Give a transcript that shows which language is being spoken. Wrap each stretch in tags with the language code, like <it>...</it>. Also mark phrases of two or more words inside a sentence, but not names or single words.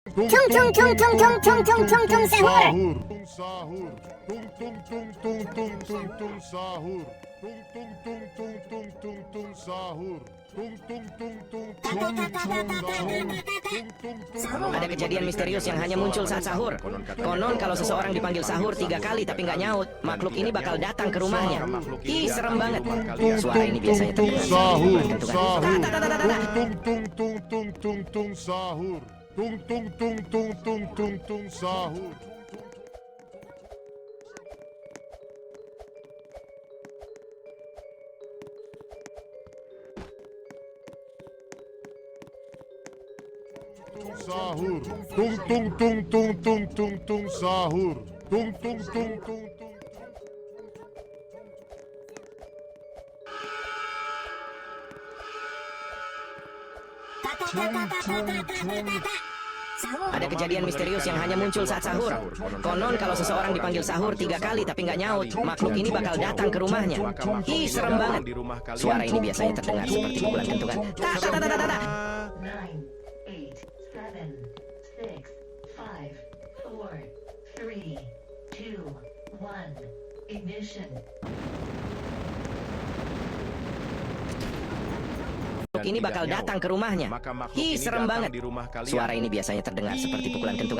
<id>Tung tung tung tung tung tung tung tung tung sahur. Sahur. Tung tung tung tung tung tung tung sahur. Tung tung tung tung tung tung tung sahur. Tung tung tung tung tung tung tung. Ada kejadian misterius yang hanya muncul saat sahur. Konon kalau seseorang dipanggil sahur 3 kali tapi nggak nyaut, makhluk ini bakal datang ke rumahnya. Ih, serem banget. Suara ini biasanya terdengar Sahur. seperti Sahur. bentukan. Tung tung tung tung tung tung sahur. Tung tung tung tung tung tung tung sahur. Sahur. Tung tung tung tung tung tung tung sahur. Tung tung tung tung tung. Ada kejadian misterius yang hanya muncul saat sahur. Konon kalau seseorang dipanggil sahur 3 kali tapi nggak nyaut, makhluk ini bakal datang ke rumahnya. Ih, serem banget. Suara ini biasanya terdengar seperti pukulan kentungan. Ta ta ta ta ta ta. 9, 8, 7, 6, 5, 4, 3, 2, 1. Ignition. Makhluk ini bakal datang ke rumahnya. Ih, serem banget. Suara ini biasanya terdengar seperti pukulan kentungan.</id>